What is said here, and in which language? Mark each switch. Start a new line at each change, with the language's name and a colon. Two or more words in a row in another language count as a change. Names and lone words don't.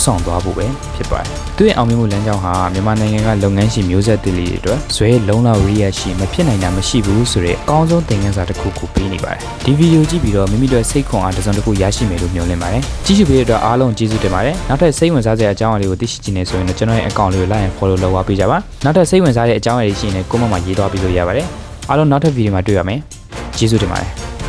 Burmese: ဆောင်သွားဖို့ပဲဖြစ်ပါတယ်။သူ့ရဲ့အောင်မြင်မှုလမ်းကြောင်းဟာမြန်မာနိုင်ငံကလုပ်ငန်းရှင်မျိုးဆက်သစ်တွေအတွက်ဇွဲလုံးလောက်ရိယရှိမဖြစ်နိုင်တာမရှိဘူးဆိုတဲ့အကောင်းဆုံးသင်ခန်းစာတစ်ခုကိုပေးနေပါတယ်။ဒီဗီဒီယိုကြည့်ပြီးတော့မိမိတို့စိတ်ခွန်အားတစ်စုံတစ်ခုရရှိမယ်လို့မျှော်လင့်ပါတယ်။ကြည့်ရှုပေးတဲ့အတွက်အားလုံးကျေးဇူးတင်ပါတယ်။နောက်ထပ်စိတ်ဝင်စားစရာအကြောင်းအရာတွေကိုသိရှိချင်နေဆိုရင်တော့ကျွန်တော်ရဲ့ account လေးကို
English: like and follow
Burmese: လုပ်ပါပေးကြပါ။နောက်ထပ်စိတ်ဝင်စားတဲ့အကြောင်းအရာတွေရှိရင်လည်း comment မှာရေးသွားပြီးလို့ရပါတယ်။အားလုံးနောက်ထပ်ဗီဒီယိုမှာတွေ့ရမယ်။ကျေးဇူးတင်ပါတယ်။